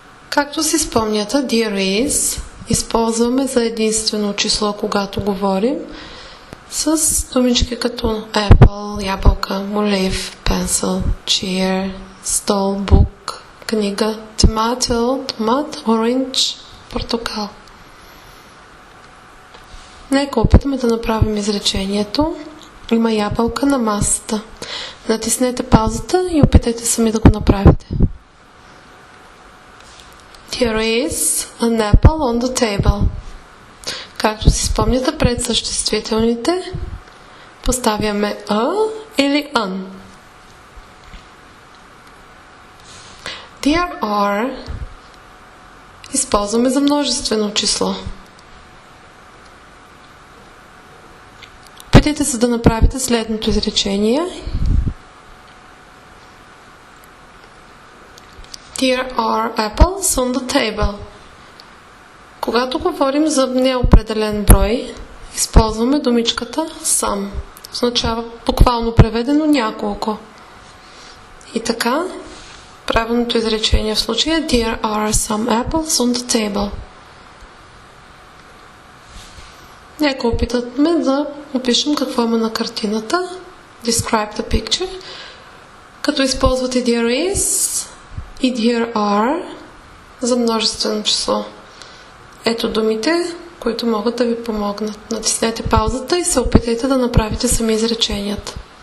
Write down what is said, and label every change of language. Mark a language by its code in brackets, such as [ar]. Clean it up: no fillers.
[bg] Както си спомняте, there is използваме за единствено число, когато говорим, с думички като apple, ябълка, молив, pencil, chair, стол, book, книга, tomato, томат, orange, портокал. Нека опитаме да направим изречението. Има ябълка на масата. Натиснете паузата и опитайте сами да го направите. [en] There is an apple on the table. [bg] Както си спомняте, пред съществителните поставяме a или an. There are използваме за множествено число. Опитайте се да направите следното изречение. [en] There are apples on the table. [bg] Когато говорим за неопределен брой, използваме думичката some. Означава буквално преведено няколко. И така, правилното изречение в случая [en] There are some apples on the table. [bg] Нека опитаме да опишем какво има на картината. [en] Describe the picture. [bg] Като използвате there is и there are за множествено число. Ето думите, които могат да ви помогнат. Натиснете паузата и се опитайте да направите сами изреченията.